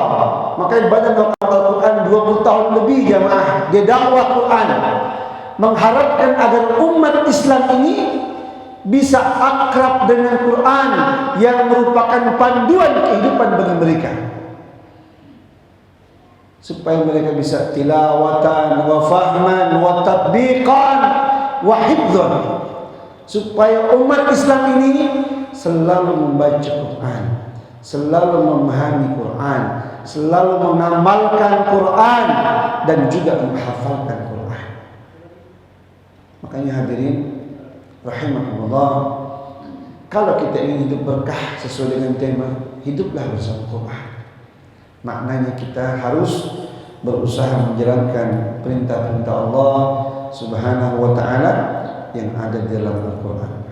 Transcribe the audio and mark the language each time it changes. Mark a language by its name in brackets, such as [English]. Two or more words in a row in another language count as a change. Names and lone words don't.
[Indonesian] Makanya banyak Al-Quran 20 tahun lebih jamaah dia dakwah Quran, mengharapkan agar umat Islam ini bisa akrab dengan Quran yang merupakan panduan kehidupan bagi mereka, supaya mereka bisa [Arabic] تلاوة وفهما وتطبيقا. وحفظا, [Indonesian] supaya umat Islam ini selalu membaca Quran, selalu memahami Quran, selalu mengamalkan Quran, dan juga menghafalkan Quran. Makanya [Arabic] حاضرين رحمكم الله, [Indonesian] kalau kita ingin hidup berkah sesuai dengan tema hiduplah bersama Quran, maknanya kita harus berusaha menjalankan perintah-perintah Allah [Arabic] سبحانه وتعالى [Indonesian] yang ada di dalam Al-Qur'an.